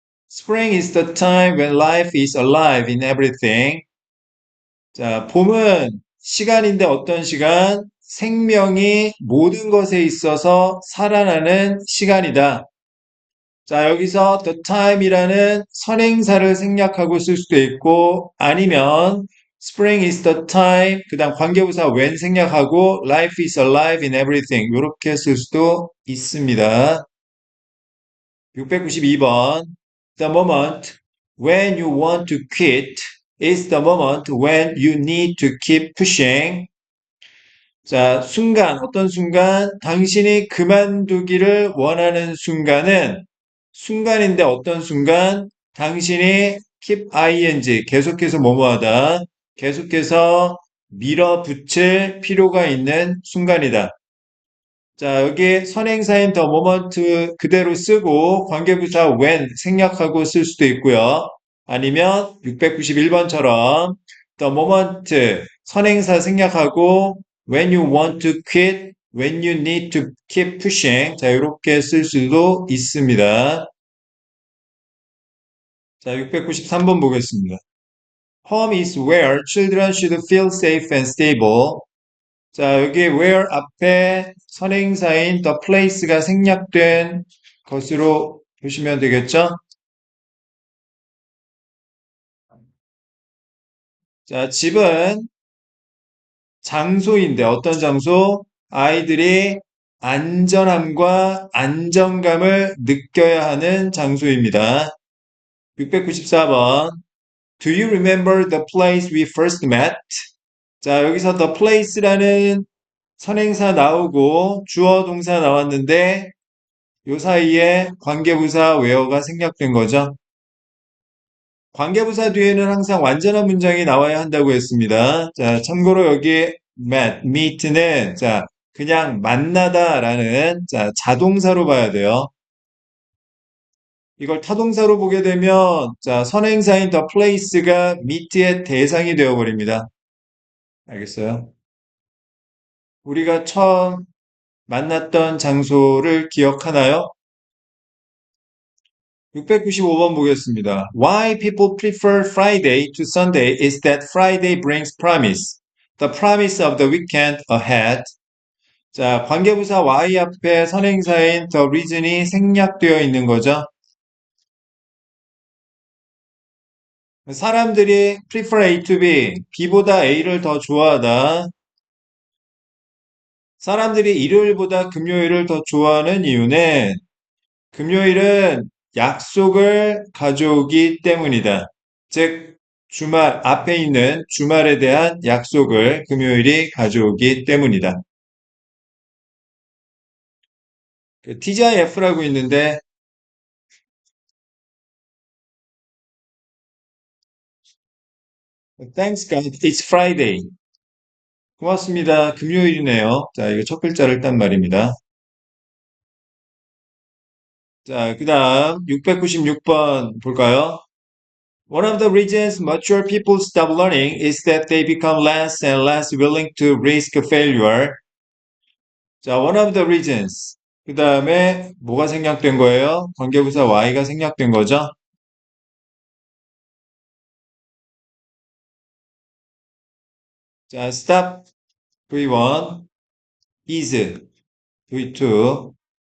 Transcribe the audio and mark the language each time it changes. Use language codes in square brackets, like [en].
[en] Spring is the time when life is alive in everything. [ko] 자, 봄은 시간인데 어떤 시간? 생명이 모든 것에 있어서 살아나는 시간이다. 자, 여기서 the time이라는 선행사를 생략하고 쓸 수도 있고 아니면 spring is the time 그 다음 관계부사 when 생략하고 [en] life is alive in everything [ko] 이렇게 쓸 수도 있습니다. [en] 692번 The moment when you want to quit is the moment when you need to keep pushing. [ko] 자, 순간, 어떤 순간, 당신이 그만두기를 원하는 순간은 순간인데 어떤 순간, 당신이 keep ing, 계속해서 뭐뭐하다, 계속해서 밀어붙일 필요가 있는 순간이다. 자, 여기 선행사인 the moment 그대로 쓰고 관계부사 when 생략하고 쓸 수도 있고요. 아니면 691번처럼 [en] the moment [ko] 선행사 생략하고 [en] when you want to quit, when you need to keep pushing. [ko] 자, 이렇게 쓸 수도 있습니다. 자, 693번 보겠습니다. [en] Home is where children should feel safe and stable. [ko] 자, 여기 where 앞에 선행사인 the place가 생략된 것으로 보시면 되겠죠? 자, 집은 장소인데 어떤 장소? 아이들이 안전함과 안정감을 느껴야 하는 장소입니다. 694번. [en] Do you remember the place we first met? [ko] 자, 여기서 the place라는 선행사 나오고 주어 동사 나왔는데 요 사이에 관계부사 where가 생략된 거죠. 관계부사 뒤에는 항상 완전한 문장이 나와야 한다고 했습니다. 자, 참고로 여기 meet는 그냥 만나다라는 자동사로 봐야 돼요. 이걸 타동사로 보게 되면 선행사인 the place가 meet의 대상이 되어 버립니다. 알겠어요? 우리가 처음 만났던 장소를 기억하나요? 695번 보겠습니다. [en] Why people prefer Friday to Sunday is that Friday brings promise. The promise of the weekend ahead. [ko] 자, 관계부사 Y 앞에 선행사인 the reason이 생략되어 있는 거죠. 사람들이 [en] prefer A to B, [ko] B보다 A를 더 좋아하다. 사람들이 일요일보다 금요일을 더 좋아하는 이유는 금요일은 약속을 가져오기 때문이다. 즉, 주말, 앞에 있는 주말에 대한 약속을 금요일이 가져오기 때문이다. 그 TGIF라고 있는데, [en] Thanks God, it's Friday. [ko] 고맙습니다. 금요일이네요. 자, 이거 첫 글자를 딴 말입니다. 자, 그 다음 696번 볼까요? [en] One of the reasons mature people stop learning is that they become less and less willing to risk failure. 자, one of the reasons. [ko] 그 다음에 뭐가 생략된 거예요? 관계부사 Y가 생략된 거죠? [en] 자, stop V1, is V2.